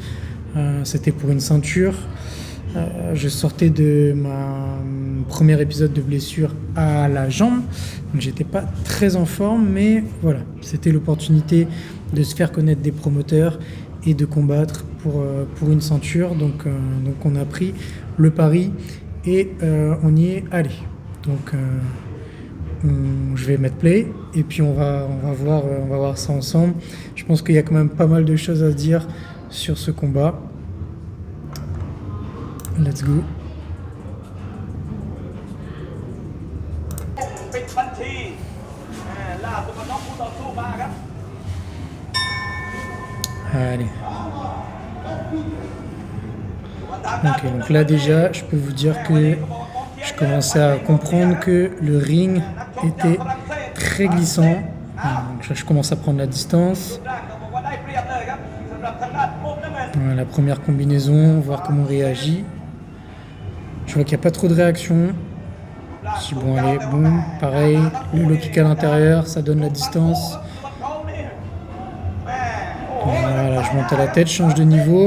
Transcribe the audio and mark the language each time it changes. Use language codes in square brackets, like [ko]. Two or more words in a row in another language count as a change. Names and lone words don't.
[fr] C'était pour une ceinture. Je sortais de ma premier épisode de blessure à la jambe, donc j'étais pas très en forme, mais voilà, c'était l'opportunité de se faire connaître des promoteurs et de combattre pour une ceinture. Donc on a pris le pari et on y est allé. Donc je vais mettre play et puis on va voir ça ensemble. Je pense qu'il y a quand même pas mal de choses à se dire sur ce combat. [en] Let's go. [th] ปิดบัญชีล่าสุดก็น็อกคู่ต่อสู้มาครับ [fr] Allez. Ok, donc là déjà, je peux vous dire que je commençais à comprendre que le ring était très glissant. Donc là, je commence à prendre la distance. [th] บอกว่าได้เปรียบเลยครับสำหรับทางด้านมุมน้ำเงิน [fr] La première combinaison, voir comment on réagit. Je vois qu'il n'y a pas trop de réaction. Si bon, allez, boum, pareil. Le low kick à l'intérieur, ça donne la distance. Voilà, je monte à la tête, change de niveau.